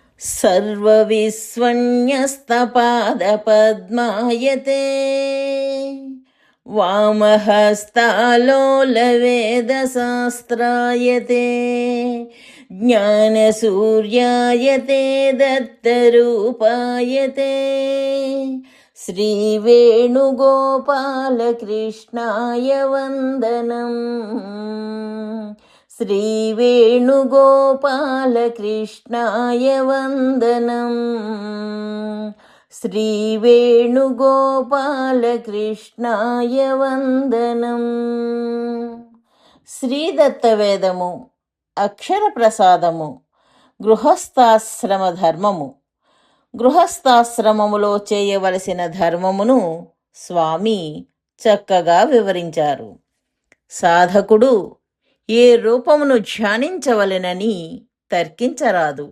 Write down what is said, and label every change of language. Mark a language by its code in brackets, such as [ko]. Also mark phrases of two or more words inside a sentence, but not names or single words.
[sa] सर्वविस्वन्यस्तपादपद्मायते वामहस्तालोलवेदशास्त्रायते ज्ञानसूर्यायते दत्तरूपायते श्रीवेणुगोपालकृष्णाय वन्दनम्। श्रीवेणुगोपालकृष्णाय वन्दनम्। श्रीवेणुगोपालकृष्णाय वन्दनम्। [te] శ్రీదత్తవేదము, అక్షర ప్రసాదము, గృహస్థాశ్రమ ధర్మము. గృహస్థాశ్రమములో చేయవలసిన ధర్మమును స్వామి చక్కగా వివరించారు. సాధకుడు ఏ రూపమును ధ్యానించవలెనని తర్కించరాదు.